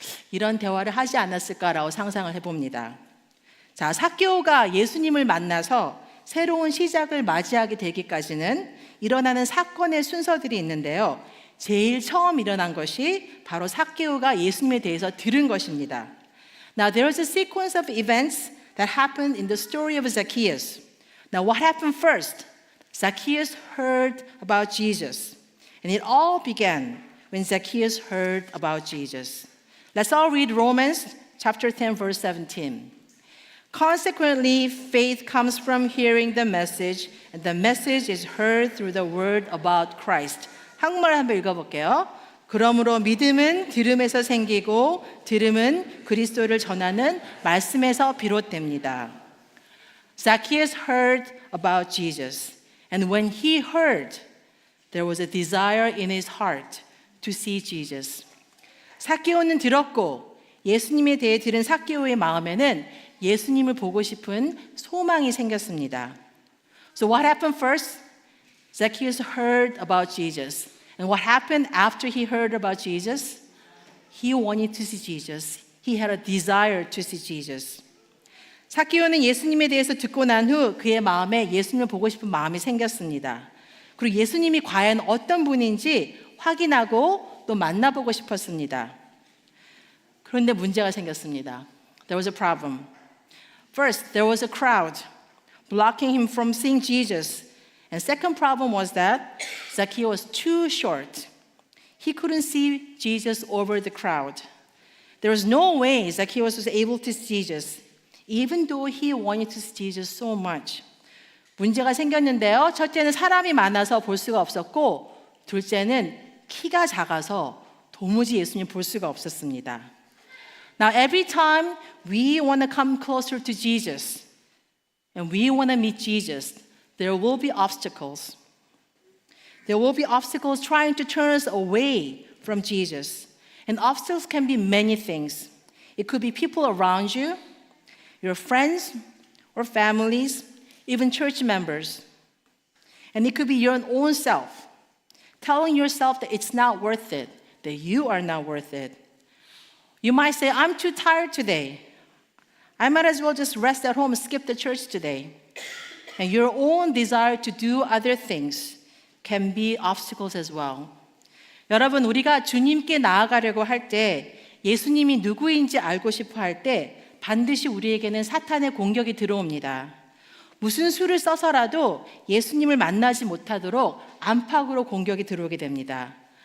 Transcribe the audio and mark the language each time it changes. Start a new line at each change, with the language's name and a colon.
Korean: 이런 대화를 하지 않았을까라고 상상을 해봅니다. 자, 삭개오가 예수님을 만나서 새로운 시작을 맞이하게 되기까지는 일어나는 사건의 순서들이 있는데요. 제일 처음 일어난 것이 바로 삭개오가 예수님에 대해서 들은 것입니다.
English: Now there is a sequence of events that happened in the story of Zacchaeus. Now what happened first? Zacchaeus heard about Jesus. And it all began when Zacchaeus heard about Jesus. Let's all read Romans chapter 10 verse 17. Consequently, faith comes from hearing the message, and the message is heard through the word about Christ.
Korean: 한국말 한번 읽어볼게요. 그러므로 믿음은 들음에서 생기고 들음은 그리스도를 전하는 말씀에서 비롯됩니다.
English: Zacchaeus heard about Jesus, and when he heard There was a desire in his heart to see Jesus.
Korean: 삭개오는 들었고 예수님에 대해 들은 삭개오의 마음에는 예수님을 보고 싶은 소망이 생겼습니다.
English: So what happened first? Zacchaeus heard about Jesus. And what happened after he heard about Jesus? He wanted to see Jesus. He had a desire to see Jesus.
Korean: 삭개오는 예수님에 대해서 듣고 난 후 그의 마음에 예수님을 보고 싶은 마음이 생겼습니다. 그리고 예수님이 과연 어떤 분인지 확인하고 또 만나보고 싶었습니다. 그런데 문제가 생겼습니다.
English: There was a problem. First, there was a crowd blocking him from seeing Jesus. And second problem was that Zacchaeus was too short. He couldn't see Jesus over the crowd. There was no way Zacchaeus was able to see Jesus, even though he wanted to see Jesus so much.
Korean: 문제가 생겼는데요. 첫째는 사람이 많아서 볼 수가 없었고, 둘째는 키가 작아서 도무지 예수님 볼 수가 없었습니다.
English: Now, every time we want to come closer to Jesus and we want to meet Jesus, there will be obstacles. There will be obstacles trying to turn us away from Jesus. And obstacles can be many things. It could be people around you, your friends or families, even church members. And it could be your own self, telling yourself that it's not worth it, that you are not worth it. You might say, I'm too tired today. I might as well just rest at home and skip the church today. And your own desire to do other things can be obstacles as well.
Korean: 여러분, 우리가 주님께 나아가려고 할 때, 예수님이 누구인지 알고 싶어 할 때, 반드시 우리에게는 사탄의 공격이 들어옵니다. 무슨 수를 써서라도 예수님을 만나지 못하도록 안팎으로 공격이 들어오게 됩니다.